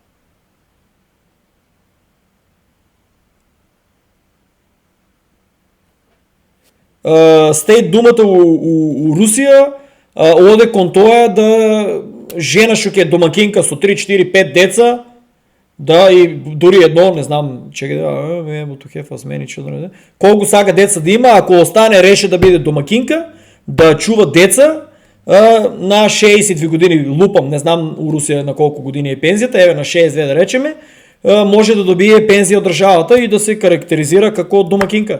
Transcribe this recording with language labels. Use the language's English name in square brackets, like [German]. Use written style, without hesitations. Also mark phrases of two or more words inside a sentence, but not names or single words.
[Macedonian] Стејт думата у Русија, оде кон тоа да жена што ќе домакинка со 3, 4, 5 деца, да и дури едно, не знам, чекај да, ебо [English] to have as many children. [Macedonian] Колку сака деца да има, ако остане реше да биде домакинка, да чува деца, на 62 години, лупам, не знам у Русија на колку години е пензијата, еве на 62 да речеме, може да добие пензија од државата и да се карактеризира како домакинка.